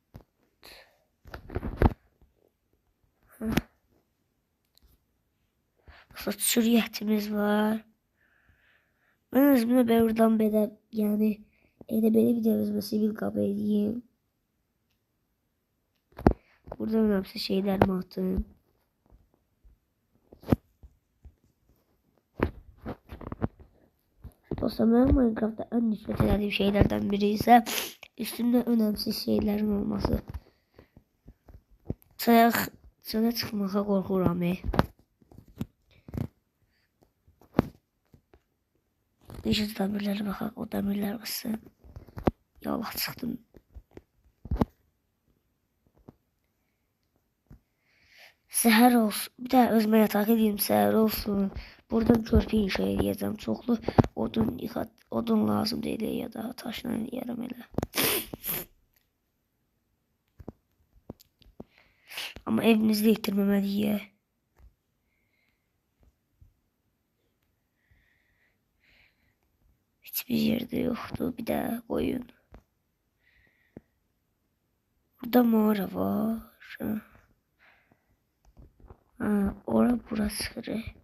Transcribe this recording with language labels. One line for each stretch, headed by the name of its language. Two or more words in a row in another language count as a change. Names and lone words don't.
Azerbaijani: Sürüyətimiz var. Mən özümlə buradan belə, yəni elə belə bir də özümə sivil qab edeyim.
Turkish: Burada önemsiz şeylerimi atayım. Dostlar, benim Minecraft'ta en nefret ettiğim şeylerden biri ise üstümde önemsiz şeylerin olması.
Azerbaijani: Çölə çıxmağa qorxuram. Necə dəmirlərə baxaq, o dəmirlər qısın. Yallah çıxdım. Səhər olsun. Bir də özümə yataq edeyim, səhər olsun. Buradan körpü inşa edəcəm. Çoxlu odun lazım deyil ya da taşla eləyərəm elə. Amma evimizi də itirməməliyik.
Turkish: Hiçbir yerde yoktu. Bir də koyun.
Azerbaijani: Burada mağara var. Ora burası.